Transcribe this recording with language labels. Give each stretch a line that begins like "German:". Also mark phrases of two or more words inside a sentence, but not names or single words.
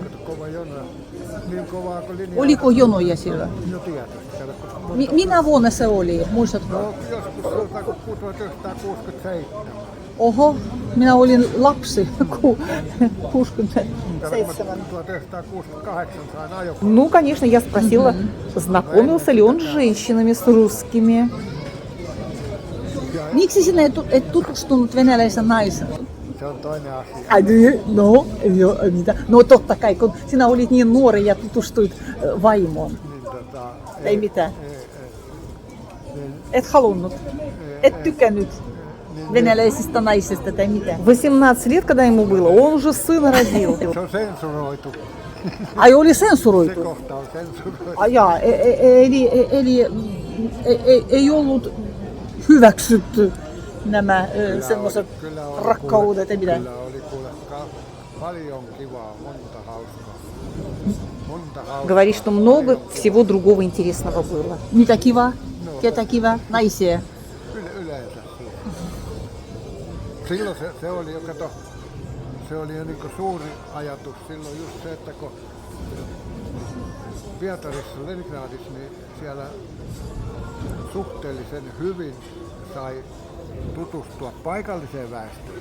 Finnish: Kova jono. Niin kovaa kuin linja. Oliko jonoja siellä? No tietysti. Minä vuonna se oli, muistatko? No joskus 1967. Oho, minä olin lapsi, 67. 1968 sain ajokortin.
Russian: Ну, конечно, я спросила, знакомился ли он с женщинами, с русскими.
Finnish: Miksi sinä et tutustunut venäläisen naisen? Se on toinen asia. No, mitä? No totta kai, kun sinä olit niin nuori ja tutustuit vaimoon. Niin, Ei mitään. Niin, Et halunnut. Et tykännyt venäläisistä naisista tai mitään.
Russian: 18 лет, когда ему было, он уже сына родил.
Finnish: se on sensuroitu. Ai oli Se sensuroitu. kohta on sensuroitu. Jaa, eli ei ollut hyväksytty nämä semmoiset Kyllä oli, rakkaudet ja mitä. Kyllä oli kuule paljon kivaa, monta hauskaa. Monta hauskaa.
Russian: Говорит, что много всего другого интересного было.
Finnish: Mitä kiva? Ketä kiva? Naisia. Yleensä siis. Silloin se oli jo, kato, se oli jo niin suuri ajatus silloin just se, että kun Pietarissa, Leningradissa, niin siellä suhteellisen hyvin sai tutustua paikalliseen väestöön.